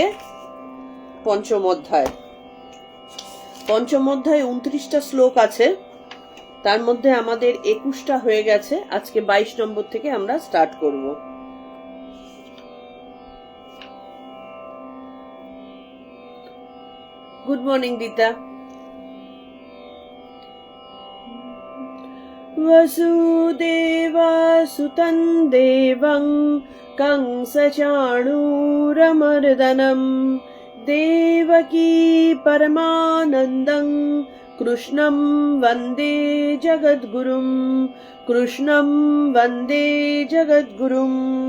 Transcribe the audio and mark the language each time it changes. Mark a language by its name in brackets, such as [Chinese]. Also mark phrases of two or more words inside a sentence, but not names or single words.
[Bangla] পঞ্চম অধ্যায় 29টা শ্লোক আছে, তার মধ্যে আমাদের 21টা হয়ে গেছে। আজকে 22 নম্বর থেকে আমরা স্টার্ট করব। [English] good morning [Bangla] দিতা। [Sanskrit] वसुदेवासुतं देवं कंसचाणूरमर्दनं देवकी परमानन्दं कृष्णं वन्दे जगद्गुरुं कृष्णं वन्दे जगद्गुरुम्।